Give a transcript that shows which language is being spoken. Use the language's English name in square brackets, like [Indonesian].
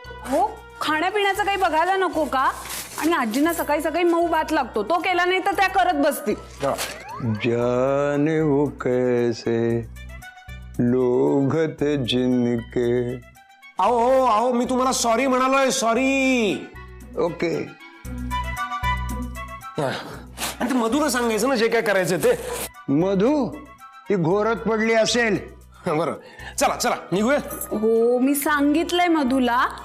[Marathi] हो, खाण्यापिण्याचं काही बघायला नको का? आणि आजींना सकाळी सकाळी मऊ भात लागतो, तो केला नाही तर त्या करत बसतील. [Hindi] जाने वो कैसे लोग थे जिनके. [Marathi] अहो मी तुम्हाला सॉरी म्हणालोय. सॉरी. ओके. आणि ते मधुला सांगायचं ना जे काय करायचं ते. मधू ती घोरत पडली असेल. बरं चला चला निघूया. हो, मी सांगितलंय मधुला.